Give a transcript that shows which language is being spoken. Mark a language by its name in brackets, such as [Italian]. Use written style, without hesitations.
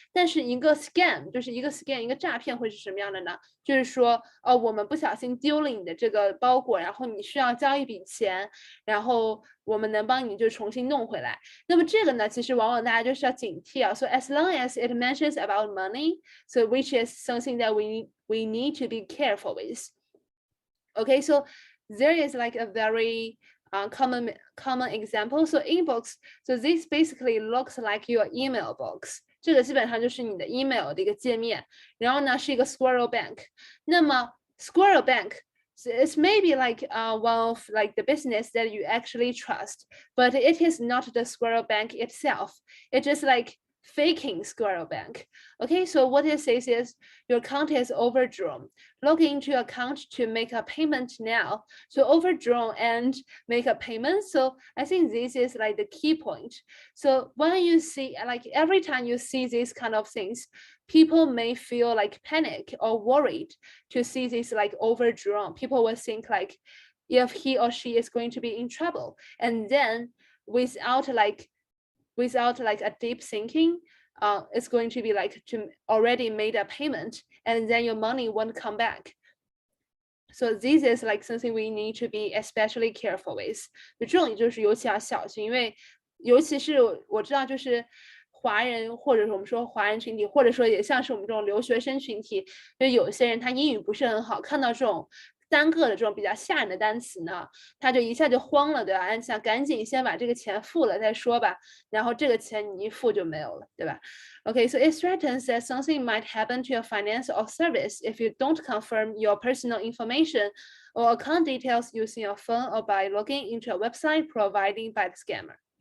[Chinese] 但是一个 scam 就是一个 scam 一个诈骗会是什么样的呢？就是说我们不小心丢了你的这个包裹，然后你需要交一笔钱，然后我们能帮你就重新弄回来。那么这个呢，其实往往大家就是要警惕啊。 [English] So as long as it mentions about money, so which is something that we need to be careful with. Okay, so there is like a very common example. So inbox, so this basically looks like your email box. [Chinese] 这个基本上就是你的 email 的一个界面，然后呢是一个 Squirrel Bank。 [English] 那么 Squirrel Bank it's maybe like one of like the business that you actually trust, but it is not the Squirrel Bank itself. It's just like faking Squirrel Bank. Okay, so what it says is your account is overdrawn. Log into your account to make a payment now. So overdrawn and make a payment. So I think this is like the key point. So when you see, like every time you see these kind of things, people may feel like panic or worried to see this like overdrawn. People will think like if he or she is going to be in trouble. And then without like a deep thinking, it's going to be like to already made a payment and then your money won't come back. So this is like something we need to be especially careful with. [Chinese] 就这种就是尤其要小心，因为尤其是我知道就是华人，或者是我们说华人群体，或者说也像是我们这种留学生群体，就有些人他英语不是很好，看到这种单个的这种比较吓人的单词呢，他就一下就慌了，对吧？想赶紧先把这个钱付了再说吧，然后这个钱你一付就没有了，对吧？ [English] Okay, so it threatens that something might happen to your finance or service if you don't confirm your personal information or account details using your phone or by logging into a website provided by the scammer.